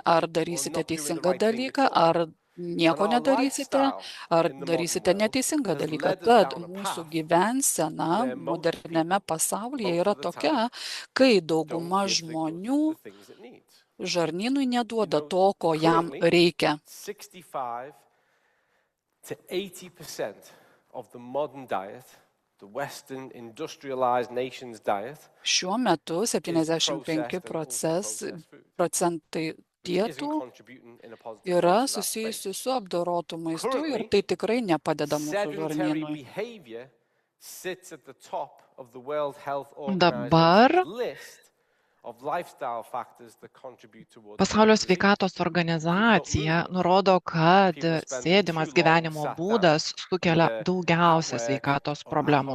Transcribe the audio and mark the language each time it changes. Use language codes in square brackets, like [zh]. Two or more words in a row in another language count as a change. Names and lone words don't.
[lt] Ar darysite teisingą dalyką, ar nieko nedarysite, ar darysite neteisingą dalyką. Tad mūsų gyvensena moderniame pasaulyje yra tokia, kai dauguma žmonių žarnynui neduoda to, ko jam reikia. [en] 65 to 80% of the modern diet [lt] Šiuo metu 75 procentai dietų yra susijusi su apdorotu maistu ir tai tikrai nepadeda mūsų žarnynui. Dabar Pasaulio sveikatos organizacija nurodo, kad sėdimas gyvenimo būdas sukelia daugiausia sveikatos problemų.